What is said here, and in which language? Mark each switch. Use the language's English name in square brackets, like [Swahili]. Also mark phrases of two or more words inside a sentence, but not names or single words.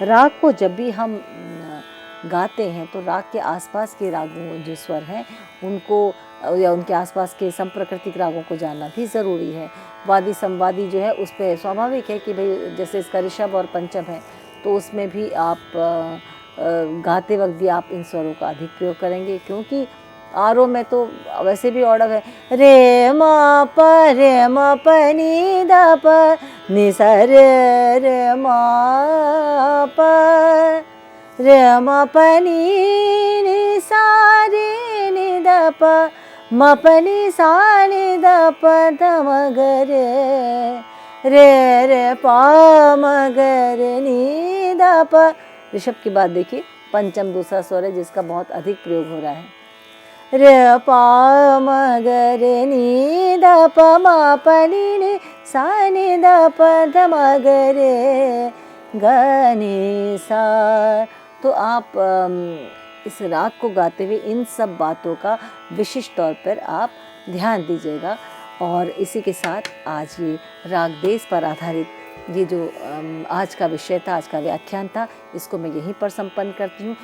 [Hindi] राग को जब भी हम गाते हैं तो राग के आसपास के रागों जो स्वर हैं उनको या उनके आसपास के संप्रकृतिक रागों को जानना भी ज़रूरी है। वादी संवादी जो है उस पर स्वाभाविक है कि भाई जैसे इसका ऋषभ और पंचम है तो उसमें भी आप गाते वक्त भी आप इन स्वरों का अधिक प्रयोग करेंगे, क्योंकि आरोह में तो वैसे भी ऑर्डर है रे म प नि द प नि सा रे म प रे म प नि सा रे नि द प म प नि सा नि द प ध म ग रे रे प म ग रे नि द प। ऋषभ की बात देखिए, पंचम दूसरा स्वर है जिसका बहुत अधिक प्रयोग हो रहा है। रे प म ग रे नि द प म प नि सा नि द प ध म ग रे ग नि सा। तो आप इस राग को गाते हुए इन सब बातों का विशिष्ट तौर पर आप ध्यान दीजिएगा। और इसी के साथ आज ये राग देश पर आधारित ये जो आज का विषय था, आज का व्याख्यान था, इसको मैं यहीं पर संपन्न करती हूँ।